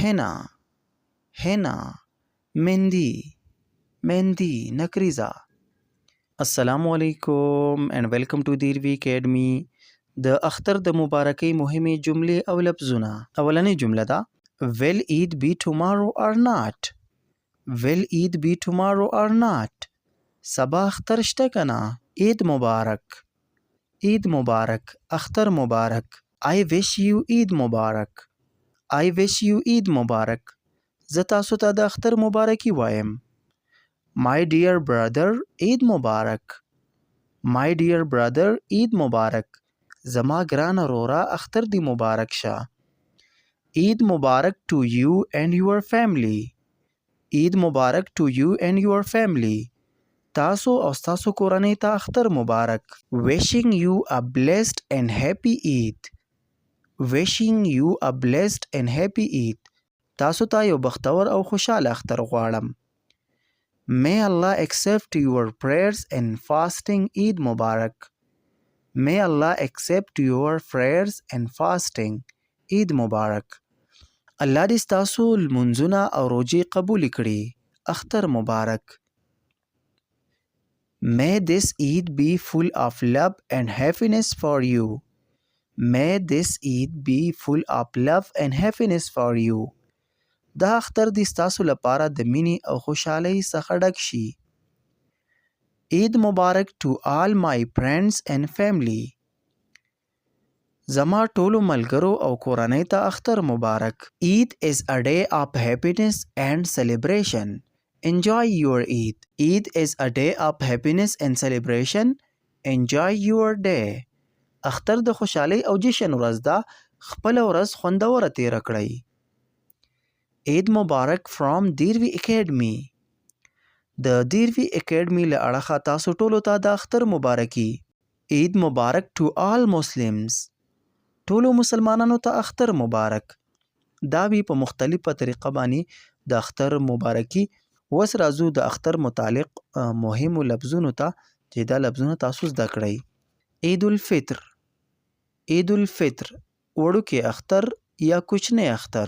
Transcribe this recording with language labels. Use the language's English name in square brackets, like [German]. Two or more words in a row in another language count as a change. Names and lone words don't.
[English] henna, henna, [Urdu] mehndi, mehndi, [English] نکریزه. [Arabic] السلام علیکم [English] and welcome to دیروی اکیډمي. [Pashto] د اختر د مبارکۍ مهمې جملې او لفظونه. اولنۍ جمله ده [English] Will it be tomorrow or not? Will it be tomorrow or not? [Pashto] سبا اختر شته کنه؟ عید مبارک. عید مبارک. اختر مبارک. [English] I wish you [Pashto] عید مبارک. [English] I wish you [Pashto] عید مبارک. زه تاسو ته د اختر مبارکي وایم. [English] My dear brother [Pashto] عید مبارک. [English] My dear brother [Pashto] عید مبارک. زما ګران وروره اختر دی مبارک شه. عید مبارک [English] to you and your family. [Pashto] عید مبارک [English] to you and your family. [Pashto] تاسو او ستاسو کورنۍ ته اختر مبارک. [English] Wishing you a blessed and happy Eid. Wishing you a blessed and happy Eid. [Pashto] تاسو ته یو بختور او خوشاله اختر غواړم. [English] May Allah accept your prayers and fasting Eid Mubarak. May Allah accept your prayers and fasting Eid Mubarak. [Pashto] الله دې ستاسو لمونځونه او روژې قبول کړي. اختر مبارک. [English] May this Eid be full of love and happiness for you. May this Eid be full of love and happiness for you. [Pashto] دا اختر دې ستاسو لپاره د مینې او خوشحالۍ څخه ډک شي. عید مبارک [English] to all my friends and family. [Pashto] زما ټولو ملګرو او کورنۍ ته اختر مبارک. [English] Eid is a day of happiness and celebration. Enjoy your Eid. Eid is a day of happiness and celebration. Enjoy your day. [Pashto] اختر د خوشحالۍ او جشن ورځ ده. خپله ورځ خوندوره تیره کړئ. عید مبارک فرام دیروی اکیډمي. د دیروی اکیډمي له اړخه تاسو ټولو ته د اختر مبارکي. عید مبارک [English] to all Muslims. [Pashto] ټولو مسلمانانو ته اختر مبارک. دا وی په مختلفه طریقه باندې د اختر مبارکي. وس راځو د اختر متعلق مهمو لفظونو ته چې دا لفظونه تاسو زده کړئ. عید الفطر. عید الفطر وړوکی اختر یا کوچنی اختر.